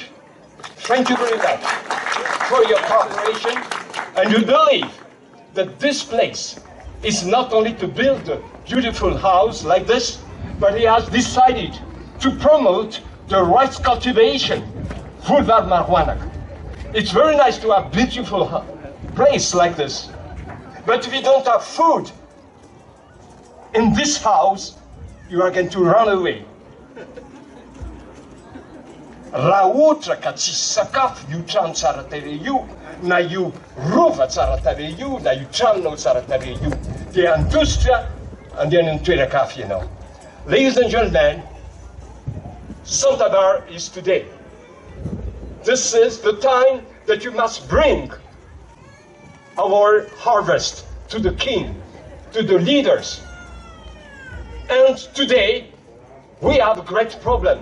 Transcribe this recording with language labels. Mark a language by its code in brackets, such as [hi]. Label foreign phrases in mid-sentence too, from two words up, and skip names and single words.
[en] Thank you very much for your cooperation, and we believe that this place is not only to build a beautiful house like this, but he has decided to promote the rice cultivation Boulevard Marwanag. It's very nice to have beautiful place like this. But if you don't have food in this house, you are going to run away. [mg] Raha ohatra ka tsisy sakafo io trano tsara tarehy io, na io rova tsara tarehy io, na io tranonao tsara tarehy io, dia andositra andehanany toeran-kafa ianao. [en] Ladies and gentlemen, Santabar is today. This is the time that you must bring our harvest to the king, to the leaders. And today, we have a great problem.